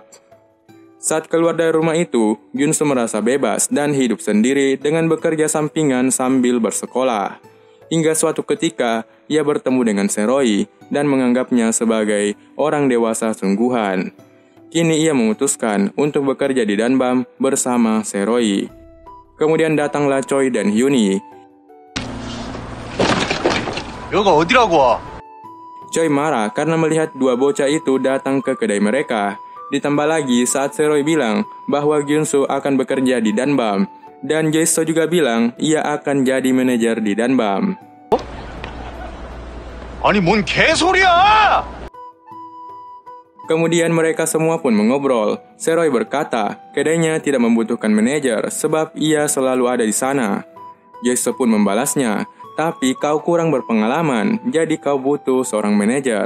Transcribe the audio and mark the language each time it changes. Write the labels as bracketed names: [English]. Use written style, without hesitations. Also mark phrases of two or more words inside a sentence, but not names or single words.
[Indonesian] Saat keluar dari rumah itu, Junsu merasa bebas dan hidup sendiri dengan bekerja sampingan sambil bersekolah. Hingga suatu ketika, ia bertemu dengan Seroy dan menganggapnya sebagai orang dewasa sungguhan. Kini ia memutuskan untuk bekerja di Danbam bersama Seroy. Kemudian datanglah Choi dan Hyuni. [Korean] 여기가 어디라고? [Indonesian] Choi marah karena melihat dua bocah itu datang ke kedai mereka. Ditambah lagi saat Seroy bilang bahwa Junsu akan bekerja di Danbam. Dan Joiso juga bilang ia akan jadi manajer di Danbam. [Korean] 아니 뭔 개소리야! [Indonesian] Kemudian mereka semua pun mengobrol. Seroy berkata, kedainya tidak membutuhkan manajer sebab ia selalu ada di sana. Joiso pun membalasnya, tapi kau kurang berpengalaman, jadi kau butuh seorang manajer.